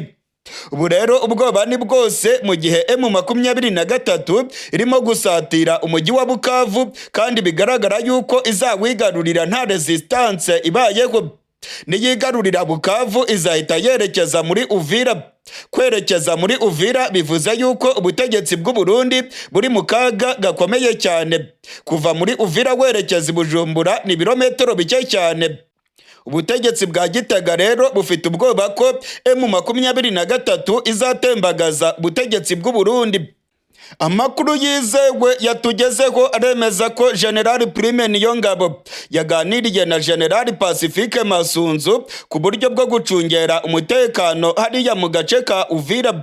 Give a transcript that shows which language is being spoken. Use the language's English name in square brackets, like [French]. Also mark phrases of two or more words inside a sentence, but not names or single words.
[Kinyarwanda] Ubu rero ubwoba ni bwose mu gihe M23 irimo gusatira umujyi wa Bukavu, kandi bigaragara yuko izawigarurira nta resistance ibayeho. Niyigarurira Bukavu izahita yerekeza muri Uvira. Kwerekeza muri Uvira bivuze yuko ubutegetsi bw'u Burundi buri mu kaga gakomeye cyane. Kuva muri Uvira werekeza i Bujumbura ni ibirometero bike cyane. Ubutegetsi bwa Gitega rero bufite ubwoba ko M23 izatembagaza ubutegetsi bw'u Burundi. Amakuru yizewe yatugezeho aremeza ko General Prime Niyongabo yaganiriye na General Pacifique Masunzu ku buryo bwo gucungera umutekano hariya mu gace ka Uvira.